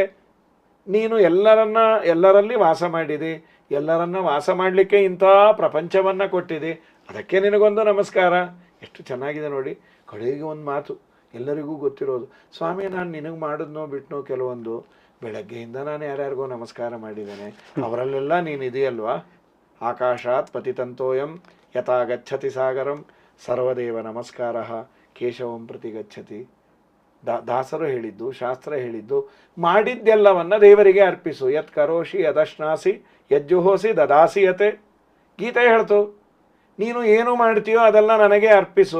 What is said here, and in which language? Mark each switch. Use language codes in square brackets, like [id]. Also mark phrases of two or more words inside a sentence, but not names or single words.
[kn] ನೀನು ಎಲ್ಲರಲ್ಲಿ ವಾಸ ಮಾಡಿದಿ, ಎಲ್ಲರನ್ನ ವಾಸ ಮಾಡಲಿಕ್ಕೆ ಇಂಥ ಪ್ರಪಂಚವನ್ನು ಕೊಟ್ಟಿದೆ, ಅದಕ್ಕೆ ನಿನಗೊಂದು ನಮಸ್ಕಾರ. ಎಷ್ಟು ಚೆನ್ನಾಗಿದೆ ನೋಡಿ. ಕಡೆಗೆ ಒಂದು ಮಾತು ಎಲ್ಲರಿಗೂ ಗೊತ್ತಿರೋದು, ಸ್ವಾಮಿ ನಾನು ನಿನಗೆ ಮಾಡಿದ್ನೋ ಬಿಟ್ನೋ ಕೆಲವೊಂದು, ಬೆಳಗ್ಗೆಯಿಂದ ನಾನು ಯಾರ್ಯಾರಿಗೋ ನಮಸ್ಕಾರ ಮಾಡಿದ್ದೇನೆ, ಅವರಲ್ಲೆಲ್ಲ ನೀನು ಇದೆಯಲ್ವಾ. [sa] ಆಕಾಶಾತ್ ಪತಿತಂತೋಯಂ ಯಥಾ ಗಚ್ಚತಿ ಸಾಗರಂ ಸರ್ವದೇವ ನಮಸ್ಕಾರ ಕೇಶವಂ ಪ್ರತಿ ಗಚ್ಚತಿ. [kn] ದಾಸರು ಹೇಳಿದ್ದು, ಶಾಸ್ತ್ರ ಹೇಳಿದ್ದು, ಮಾಡಿದ್ದೆಲ್ಲವನ್ನ ದೇವರಿಗೆ ಅರ್ಪಿಸು. [sa] ಯತ್ ಕರೋಷಿ ಯದಶ್ನಾಸಿ ಯಜ್ಜುಹೋಸಿ ದದಾಸಿಯತೆ. [kn] ಗೀತೆ ಹೇಳ್ತು, ನೀನು ಏನು ಮಾಡ್ತೀಯೋ ಅದೆಲ್ಲ ನನಗೆ ಅರ್ಪಿಸು.